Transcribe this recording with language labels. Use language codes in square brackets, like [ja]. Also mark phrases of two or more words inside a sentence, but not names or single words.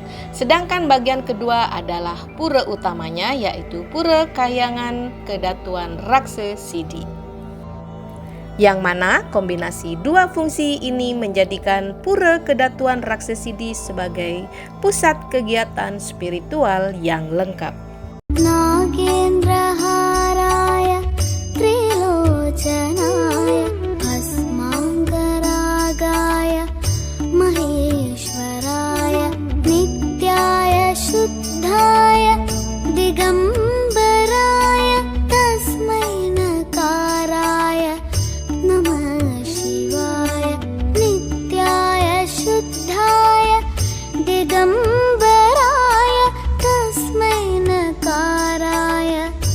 [id] Sedangkan bagian kedua adalah pura utamanya, yaitu Pura Kahyangan Kedatuan Raksa Sidi. Yang mana kombinasi dua fungsi ini menjadikan Pura Kedatuan Raksa Sidi sebagai pusat kegiatan spiritual yang lengkap. [sa] Nagendra Haraya Trilocanaya Bhasmangaragaya Maheshwaraya Nityaya Shuddhaya Digambaraya Tasmai Nakaraya Namah Shivaya Nityaya Shuddhaya Digambaraya Tasmai Nakaraya